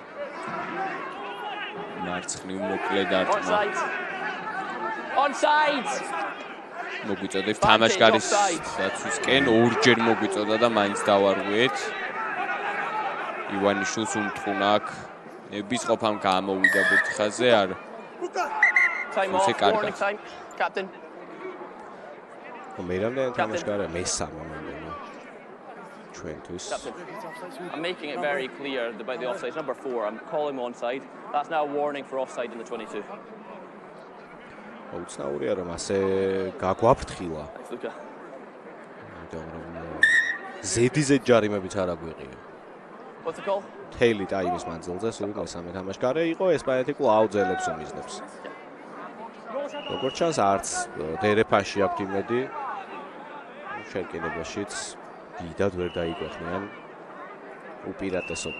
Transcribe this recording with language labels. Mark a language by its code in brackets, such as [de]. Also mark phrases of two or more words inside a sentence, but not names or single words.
[ka] მარცხნივ მოკლე დარტყმა. [en] Onside. Onside. [ka] მოგვიწოდებს თამაშგარის დაცვისკენ ორჯერ მოგვიწოდა და მაინც დავარღვიეთ. ივანიშვილს უმთხუნა აქ ნების ყოფამ გამოვიდა ბურთხაზე არ [en] Time Who's off. it, Garga? Warning time. Captain. [ka] მე რამდენი თამაშგარია მესამე მომდენო ჩვენთვის. [en] Captain. I'm making it very clear about the offside. Number 4. I'm calling him onside. That's now a warning for offside in the 22. [ka] უცნაურია რომ ასე გაგვაფრთხილა. [en] Thanks, Luca. [ka] იმიტომ რომ ზედიზედ ჯარიმებიც არ აგვიღია. [en] What's the call? [ka] თეილი ტაიმის მანძილზე სულ მესამე თამაშგარე იყო ესპანეთი კვლავ ძელებს უმიზნებს. როგორც ჩანს არც დერეფაში აქვთ იმედი. შეკინებაშიც დიდად ვერ დაიკვეხნიან უპირატესობით.